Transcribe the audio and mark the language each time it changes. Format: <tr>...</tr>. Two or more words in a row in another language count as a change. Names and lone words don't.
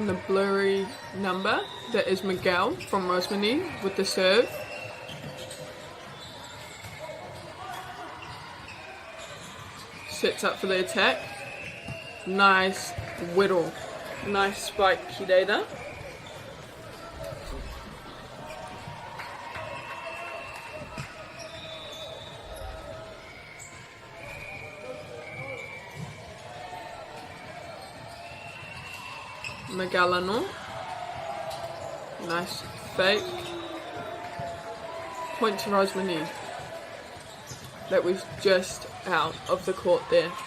<en>the blurry number that is Miguel from Rosemary with the serve. Sets up for the attack. Nice whittle. Nice spike</en> <mi>ki reira.</mi> <en>Magalano. Nice fake. Point to Rosemary. That was just out of the court there.</en>